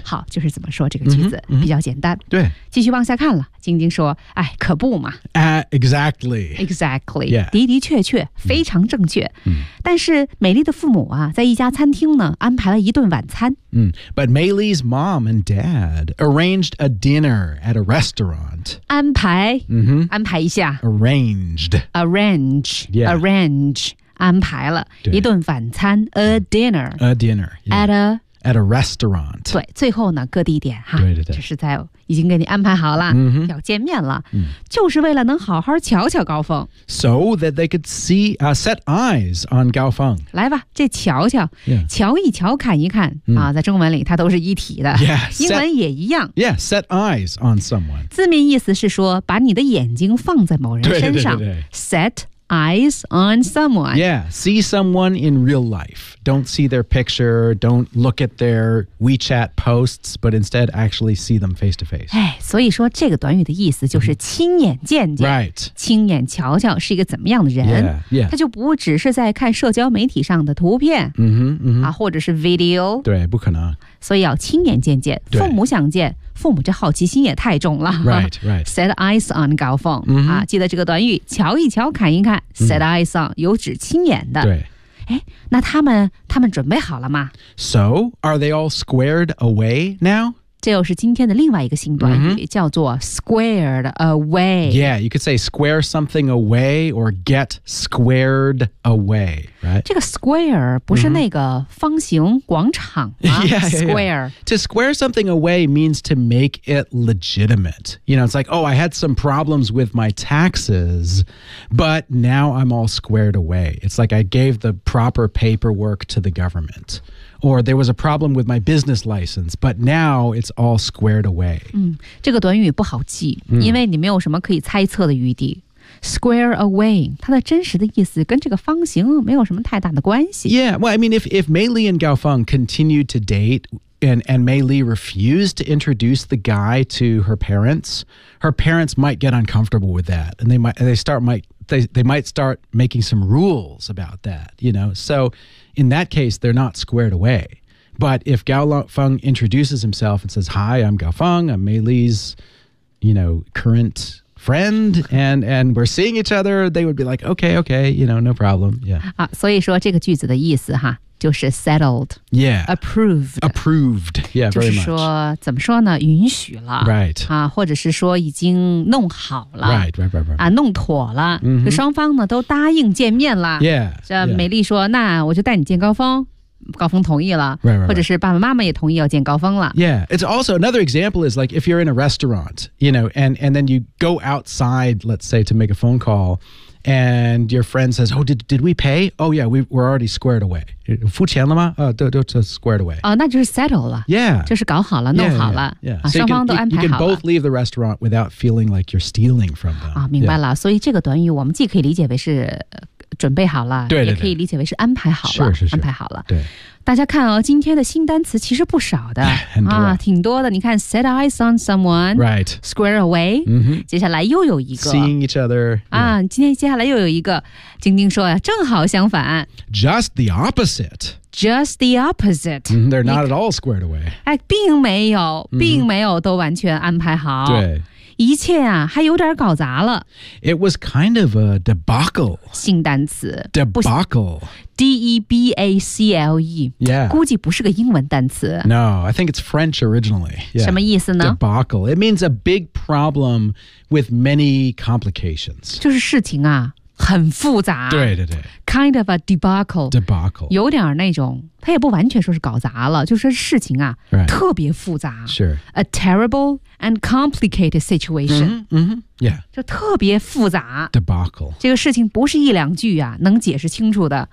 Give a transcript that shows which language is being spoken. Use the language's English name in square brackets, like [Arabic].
[Chinese] 好就是怎么说这个句子、比较简单对继续往下看了晶晶说哎可不嘛、 [English] exactly、yeah. [Chinese] 的的确确非常正确、但是美丽的父母啊在一家餐厅呢安排了一顿晚餐、 [English] But Maylee's mom and dad arranged a dinner at a restaurant [Chinese] 安排、安排一下 [English] arrange [Chinese] 安排了一顿晚餐 [English] a dinner、 yeah. at a restaurant [Chinese] 对最后呢各地点哈对就是在已经给你安排好了、要见面了、就是为了能好好瞧瞧高峰 [English] so that they could see、set eyes on 高峰 [Chinese] 来吧这瞧瞧、瞧一瞧看一看、啊，在中文里它都是一体的 [English] yeah, [Chinese] 英文也一样 [English] set eyes on someone [Chinese] 字面意思是说把你的眼睛放在某人身上对 [English] Eyes on someone. Yeah, see someone in real life. Don't see their picture, don't look at their WeChat posts, but instead actually see them face to face. [Chinese] 所以说这个短语的意思就是亲眼见见、 [English] Right. [Chinese] 亲眼瞧瞧是一个怎么样的人。 [English] Yeah. [Chinese] 他就不只是在看社交媒体上的图片、啊、或者是 video. 对不可能。所以要亲眼见见父母想见父母这好奇心也太重了 [English] right, right. Set eyes on [Chinese] 高峰、啊、记得这个短语瞧一瞧看一看 Set eyes on 有指亲眼的对那他们准备好了吗 [English] So are they all squared away now? [Chinese] 这又是今天的另外一个新短语、叫做 [English] squared away Yeah, you could say square something away or get squared away Right. [Chinese] 这个 square 不是那个方形广场吗、square. [English] To square something away means to make it legitimate. You know, it's like, oh, I had some problems with my taxes, but now I'm all squared away. It's like I gave the proper paperwork to the government. Or there was a problem with my business license, but now it's all squared away.、 [Chinese] 这个短语不好记、因为你没有什么可以猜测的余地。 [English] Square away, [Chinese] 它的真实的意思跟这个方形没有什么太大的关系。 [English] Yeah, well, I mean, if Maylee and Gaofeng continued to date and Maylee refused to introduce the guy to her parents might get uncomfortable with that. And they might start making some rules about that, you know. So in that case, they're not squared away. But if Gaofeng introduces himself and says, Hi, I'm Gaofeng, I'm Maylee's, you know, current... friend and we're seeing each other they would be like okay you know no problem yeah [Chinese] 啊所以说这个句子的意思哈就是 settled [English] yeah approved yeah very much [Chinese] 就是说怎么说呢允许了 [English] right [Chinese] 啊或者是说已经弄好了 [English] right [Chinese] 啊弄妥了、就双方呢都答应见面了 [English] yeah [Chinese] 这美丽说、那我就带你见高峰高峰同意了 [English] right. [Chinese] 或者是爸爸妈妈也同意要见高峰了 [English] Yeah, it's also another example is like if you're in a restaurant, you know, and then you go outside, let's say, to make a phone call And your friend says, oh, did we pay? Oh, yeah, we're already squared away. [Chinese] 付钱了吗？都 [English] squared away. [Chinese] 哦，那就是 settle 了。 [English] Yeah. [Chinese] 就是搞好了，弄好了。 [English] Yeah, yeah, [Chinese] yeah. 双方都安排好了。 [English] You can both leave the restaurant without feeling like you're stealing from them. [Chinese] 哦，明白了。所以这个短语我们既可以理解为是准备好了，对，也可以理解为是安排好了。是是是。安排好了。对。大家看哦，今天的新单词其实不少的。很多。挺多的。你看 [English] set eyes on someone. Right. Square away. 接下来又有一个。 Seeing each other. [Chinese] 啊，今天接下来又有一个。晶晶说正好相反。 [English] Just the opposite. Just the opposite. They're not at all squared away. [Chinese] 哎，并没有，并没有都完全安排好。对，一切啊，还有点搞砸了。 [English] It was kind of a debacle. [Chinese] 新单词。 [English] Debacle. D-E-B-A-C-L-E. Yeah. [Chinese] 估计不是个英文单词。 [English] No, I think it's French originally. Yeah. [Chinese] 什么意思呢？ [English] Debacle. It means a big problem with many complications. [Chinese] 就是事情啊。很复杂，对对对 [English] ，kind of a debacle， debacle， [Chinese] 有点那种，它也不完全说是搞砸了，就是事情啊， [English] right. [Chinese] 特别复杂， [English] sure， a terrible and complicated situation， yeah， [Chinese] 就特别复杂 [English] ，debacle， [Chinese] 这个事情不是一两句啊能解释清楚的，